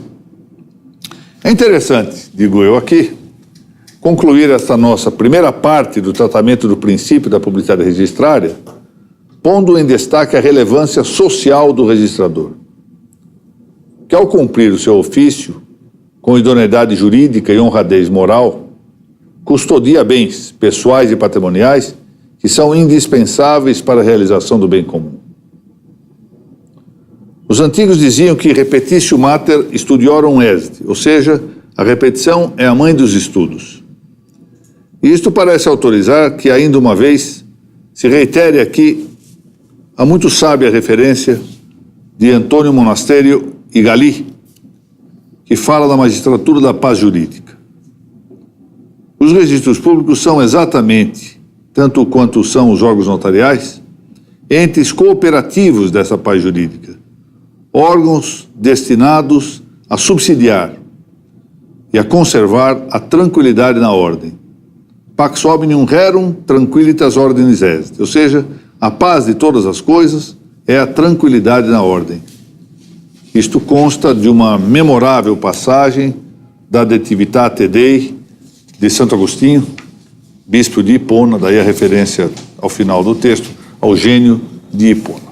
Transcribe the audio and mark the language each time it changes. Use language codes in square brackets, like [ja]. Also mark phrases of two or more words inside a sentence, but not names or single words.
[pt] É interessante, digo eu aqui, concluir esta nossa primeira parte do tratamento do princípio da publicidade registrária, pondo em destaque a relevância social do registrador, que ao cumprir o seu ofício, com idoneidade jurídica e honradez moral, custodia bens pessoais e patrimoniais que são indispensáveis para a realização do bem comum. Os antigos diziam que [la] repetitio mater studiorum est, [pt] ou seja, a repetição é a mãe dos estudos. E isto parece autorizar que, ainda uma vez, se reitere aqui a muito sábia referência de Antônio Monasterio e Galli, que fala da magistratura da paz jurídica. Os registros públicos são exatamente, tanto quanto são os órgãos notariais, entes cooperativos dessa paz jurídica, órgãos destinados a subsidiar e a conservar a tranquilidade na ordem. [la] Pax omnium rerum tranquilitas ordinis est, [pt] ou seja, a paz de todas as coisas é a tranquilidade na ordem. Isto consta de uma memorável passagem da De Civitate Dei de Santo Agostinho, bispo de Hipona, daí a referência ao final do texto, ao gênio de Hipona.